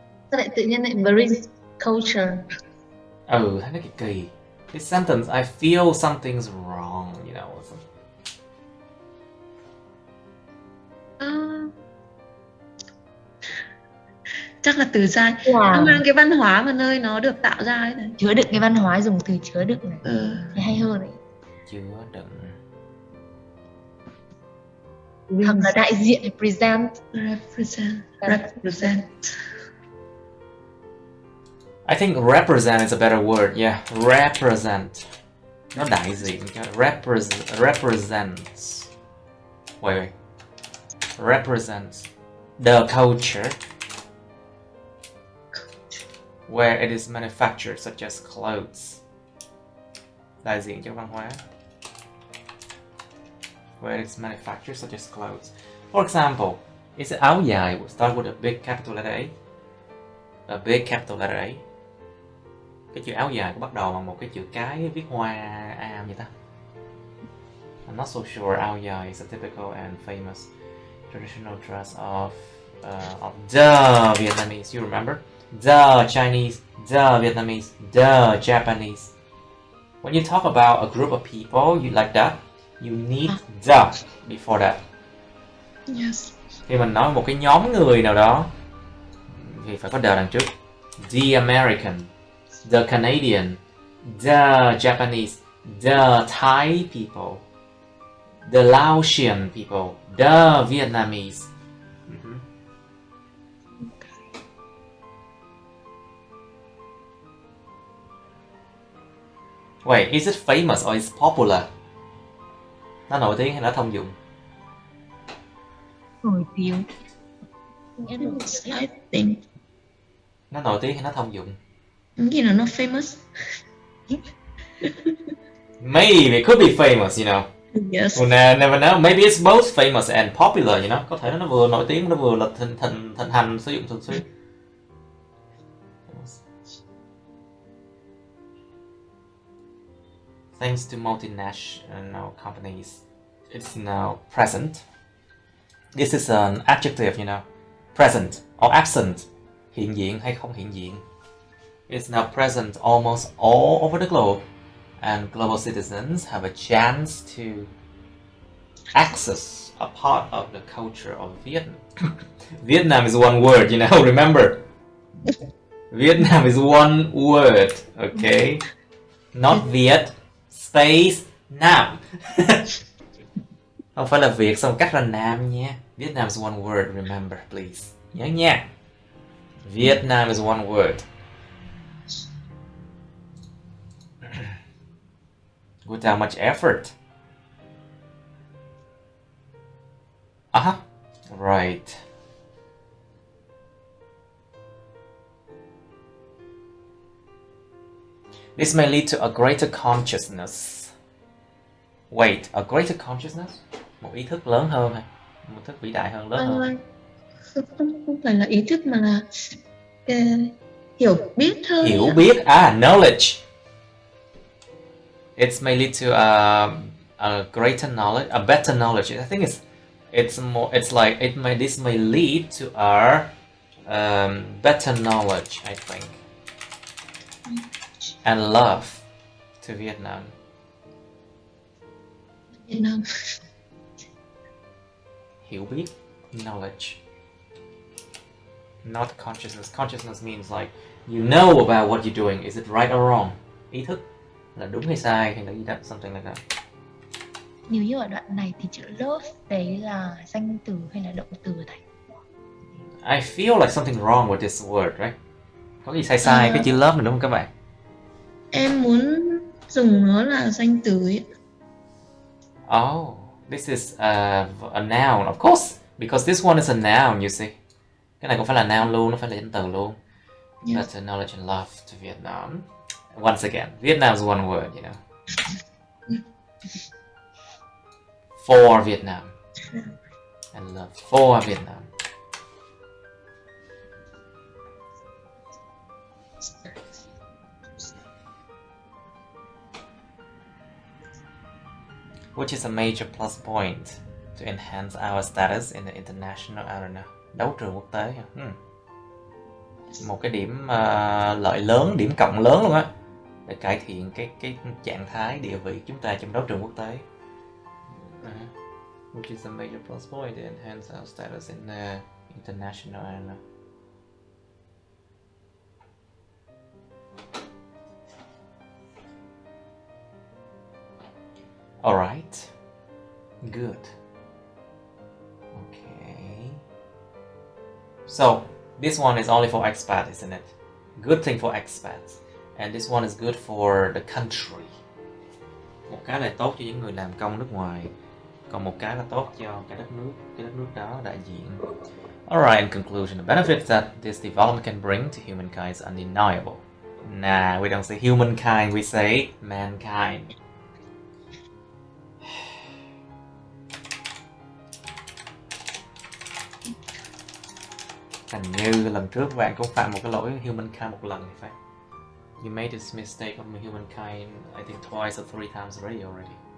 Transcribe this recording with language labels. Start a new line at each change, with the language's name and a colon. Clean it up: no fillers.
Vietnamese: Sao lại tự nhiên lại
English: brings culture?
Vietnamese: Thấy nó kỳ.
English: This sentence, I feel something's wrong, you know.
Vietnamese: Chắc là từ sai. Nó mang cái văn hóa mà nơi nó được tạo ra ấy này. Chứa đựng cái văn hóa, dùng từ chứa đựng này. Thì hay hơn đấy. Chứa đựng. Hoặc là đại diện, represent.
English: I think represent is a better word. Yeah, represent.
Vietnamese: Nó đại diện cho represents.
English: Wait. Represents the culture where it is manufactured, such as clothes.
Vietnamese: Đại diện cho văn hóa.
English: Where it is manufactured, such as clothes. For example, is it áo dài will start with a big capital letter A. A big capital letter A.
Vietnamese: Cái chữ áo dài có bắt đầu bằng một cái chữ cái viết hoa A vậy ta?
English: I'm not so sure. Áo dài is a typical and famous traditional dress of the Vietnamese. You remember? The Chinese, the Vietnamese, the Japanese. When you talk about a group of people, you like that, you need the before that. Yes.
Vietnamese: Khi mình nói một cái nhóm người nào đó thì phải có the đằng trước.
English: The American, the Canadian, the Japanese, the Thai people, the Laotian people, the Vietnamese. Wait, is it famous or is popular?
Vietnamese: Nó nổi tiếng hay nó thông dụng? Nổi tiếng.
English: I think.
Vietnamese: Nó nổi tiếng hay nó thông dụng? Nghĩ là nó famous.
English: Maybe it could be famous, you know. Yes. We'll never know. Maybe it's both famous and popular, you know.
Vietnamese: Có thể nó vừa nổi tiếng, nó vừa là thịnh hành sử dụng thường xuyên.
English: Thanks to multinational companies, it's now present. This is an adjective, you know. Present or absent.
Vietnamese: Hiện diện hay không hiện diện.
English: It's now present almost all over the globe, and global citizens have a chance to access a part of the culture of Vietnam. Vietnam is one word, you know, remember? Vietnam is one word, okay? Not Viet, space, Nam.
Vietnamese: Không phải là Việt xong cắt ra Nam nha.
English: Vietnam is one word, remember, please.
Vietnamese: Nhớ nha.
English: Vietnam is one word. Without much effort. Right. This may lead to a greater consciousness. Wait, a greater consciousness?
Vietnamese: Một ý thức lớn hơn hay? Một thức vĩ đại hơn, lớn hơn? Không phải là ý thức mà là hiểu biết hơn. Hiểu biết, knowledge.
English: It may lead to a greater knowledge, a better knowledge. I think it's more. It's like this may lead to a better knowledge, I think, and love to Vietnam. Vietnam.
Vietnamese: Hiểu biết,
English: knowledge, not consciousness. Consciousness means like you know about what you're doing. Is it right or wrong?
Vietnamese: Ý thức là đúng hay sai hay là gì đó,
English: something like that.
Vietnamese: Nếu như ở đoạn này thì chữ love đấy là danh từ hay là động từ thầy?
English: I feel like something wrong with this word, right?
Vietnamese: Có gì sai cái chữ love này đúng không các bạn? Em muốn dùng nó là danh từ ấy.
English: Oh, this is a noun, of course, because this one is a noun, you see.
Vietnamese: Cái này cũng phải là noun luôn, nó phải là danh từ luôn.
English: Yes. Better knowledge and love to Vietnam. Once again, Vietnam is one word, you know. For Vietnam. And love for Vietnam. Which is a major plus point to enhance our status in the international arena.
Vietnamese: Đấu trường quốc tế. Một cái điểm lợi lớn, điểm cộng lớn luôn á, để cải thiện cái trạng thái địa vị chúng ta trong đấu trường quốc tế.
English: Which is a major plus point to enhance our status in the international arena. All right. Good. Okay. So this one is only for expats, isn't it? Good thing for expats. And this one is good for the country.
Vietnamese: Một cái là tốt cho những người làm công nước ngoài, còn một cái là tốt cho cái đất nước đó đại diện.
English: Alright, in conclusion, the benefits that this development can bring to humankind is undeniable. Nah, we don't say humankind, we say mankind.
Vietnamese: Hình như lần trước bạn cũng phạm một cái lỗi humankind một lần thì phải.
English: You made this mistake of humankind, I think twice or 3 times already.